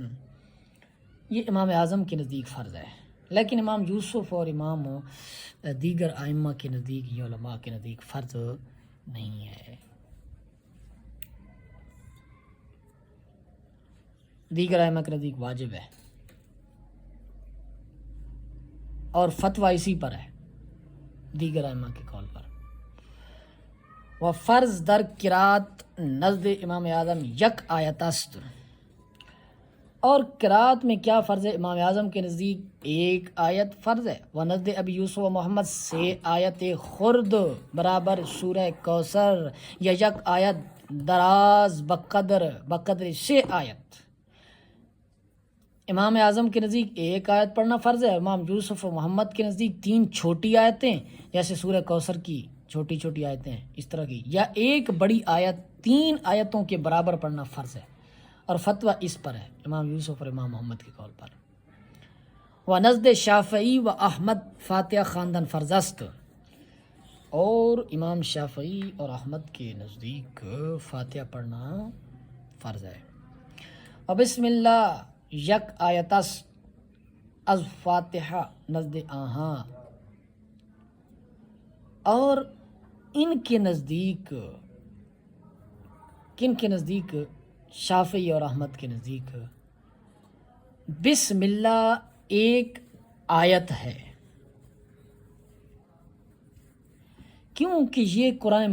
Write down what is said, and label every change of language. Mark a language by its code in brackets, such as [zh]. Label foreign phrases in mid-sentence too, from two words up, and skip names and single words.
[ur] یہ امام اعظم کے نزدیک فرض ہے، لیکن امام یوسف اور امام دیگر ائمہ کے نزدیک، یہ علماء کے نزدیک فرض نہیں ہے۔ دیگر ائمہ کے نزدیک واجب ہے، اور فتویٰ اسی پر ہے دیگر ائمہ کے قول پر۔ [fa] و فرض در قرات نزد امام اعظم یک آیت است، [ur] اور قرات میں کیا فرض ہے؟ امام اعظم کے نزدیک ایک آیت فرض ہے۔ [fa] و نزد ابی یوسف و محمد سے آیت خرد برابر سورہ کوثر، یا یک آیت دراز بقدر سے آیت۔ [ur] امام اعظم کے نزدیک ایک آیت پڑھنا فرض ہے، امام یوسف و محمد کے نزدیک 3 چھوٹی آیتیں، جیسے سورہ کوثر کی چھوٹی آیتیں اس طرح کی، یا ایک بڑی آیت 3 آیتوں کے برابر پڑھنا فرض ہے، اور فتویٰ اس پر ہے امام یوسف اور امام محمد کے قول پر۔ [fa] و نزد شافعی و احمد فاتحہ خواندن فرض است، [ur] اور امام شافعی اور احمد کے نزدیک فاتحہ پڑھنا فرض ہے۔ [fa] و بسم اللہ یک آیت است از فاتحہ نزد آہاں، [ur] اور ان کے نزدیک، کن کے نزدیک؟ شافعی اور احمد کے نزدیک بسم اللہ ایک آیت ہے، کیونکہ یہ قرآن